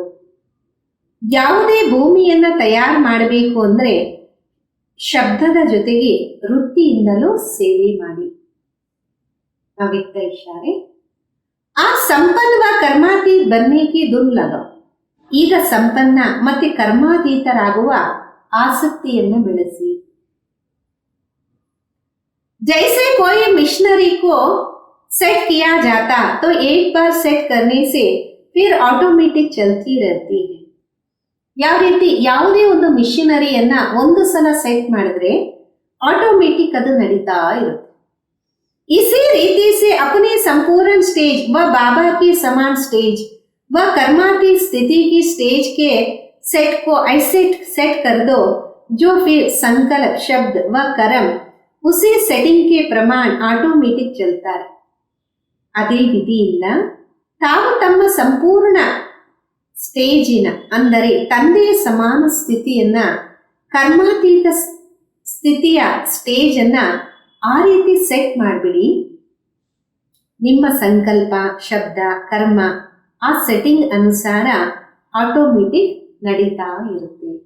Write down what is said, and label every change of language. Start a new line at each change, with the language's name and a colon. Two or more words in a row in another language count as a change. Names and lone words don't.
Kannada: ಯಾವುದೇ ಭೂಮಿಯನ್ನ ತಯಾರು ಮಾಡಬೇಕು ಅಂದ್ರೆ ಶಬ್ದದ ಜೊತೆಗೆ ವೃತ್ತಿಯಿಂದಲೂ ಸೇವೆ ಮಾಡಿ.
Hindi: अव्यक्त इशारे: आ सम्पन्न व कर्मातीत बनने की धुन लगाओ.
Kannada: ಈಗ ಸಂಪನ್ನ ಮತ್ತೆ ಕರ್ಮಾತೀತರಾಗುವ ಆಸಕ್ತಿಯನ್ನು ಬೆಳೆಸಿ.
Hindi: जैसे कोई मिशनरी को सेट किया जाता तो एक बार सेट करने से फिर ऑटोमेटिक चलती रहती है.
Kannada: ಯಾವ ರೀತಿ ಯಾವುದೇ ಒಂದು ಮಿಷನರಿಯನ್ನ ಒಂದು ಸಲ ಸೆಟ್ ಮಾಡಿದ್ರೆ ಆಟೋಮೆಟಿಕ್ ಅದು ನಡೀತಾ ಇರುತ್ತೆ.
Hindi: इसी रीति से अपने संपूर्ण स्टेज व बाबा की समान स्टेज व कर्मातीत स्थिति की स्टेज के सेट को ऐसे सेट कर दो जो फिर संकल्प शब्द व कर्म उसी सेटिंग के प्रमाण ऑटोमेटिक चलता है.
Kannada: ಅದೇ ವಿಧಿಯಿಂದ ತಾವು ತಮ್ಮ ಸಂಪೂರ್ಣ ಸ್ಟೇಜಿನ ಅಂದರೆ ತಂದೆಯ ಸಮಾನ ಸ್ಥಿತಿಯನ್ನ, ಕರ್ಮಾತೀತ ಸ್ಥಿತಿಯ ಸ್ಟೇಜ್ ಅನ್ನ ಆ ರೀತಿ ಸೆಟ್ ಮಾಡಿಬಿಡಿ. ನಿಮ್ಮ ಸಂಕಲ್ಪ ಶಬ್ದ ಕರ್ಮ ಆ ಸೆಟ್ಟಿಂಗ್ ಅನುಸಾರ ಆಟೋಮೆಟಿಕ್ ನಡೀತಾ ಇರುತ್ತೆ.